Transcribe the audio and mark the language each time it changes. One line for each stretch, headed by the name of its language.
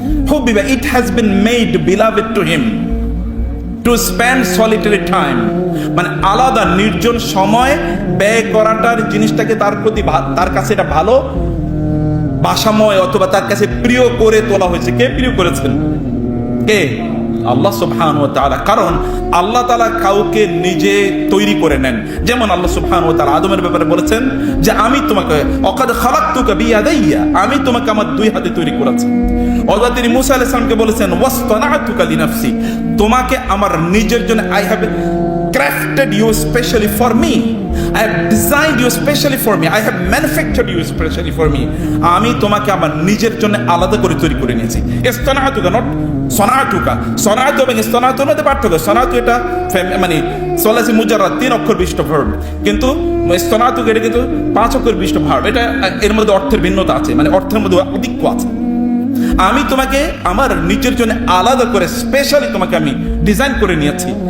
Bangla: হুব্বিবা,
English: it has been made beloved to him to spend solitary time,
Bangla: মানে আলাদা নির্জন সময় ব্যয় করাটার জিনিসটাকে তার প্রতি, তার কাছে এটা ভালো বাসাময় অথবা তার কাছে প্রিয় করে তোলা হয়েছে। কে প্রিয় করেছেন? কে? আল্লাহ সুবহানাহু ওয়া তাআলা। কারণ আল্লাহ তাআলা কাউকে নিজে তৈরি করে নেন। যেমন আল্লাহ সুবহানাহু ওয়া তাআলা আদমের ব্যাপারে বলেছেন যে আমি তোমাকে
Arabic: অকাদ খালাকতুকা বিয়াদাইয়া,
Bangla: আমি তোমাকে আমার দুই হাতে তৈরি করেছি। অথবা তিনি মুসা আলাইহিস সালামকে বলেছেন
Arabic: ওয়াসতানাতুকা লিনাফসি,
Bangla: তোমাকে আমার নিজের জন্য,
English: I have crafted you specially for me, I have designed you specially for me, I have manufactured you specially for me।
Bangla: আমি তোমাকে আমার নিজের জন্য আলাদা করে তৈরি করে নিয়েছি। ইসতানাতুকা, নট সনাতুকা। সনাতু এবং ইসতানাতুর মধ্যে পার্থক্য। সনাতু এটা মানে সলাসি মুজাররাদ, 3 অক্ষর বিশিষ্ট ভার্ব, কিন্তু ইসতানাতুকা এটা কিন্তু 5 অক্ষর বিশিষ্ট ভার্ব। এটা এর মধ্যে অর্থের ভিন্নতা আছে, মানে অর্থের মধ্যে অধিক্য আছে। আমি তোমাকে আমার নিজের জন্য আলাদা করে স্পেশালি তোমাকে আমি ডিজাইন করে নিয়েছি।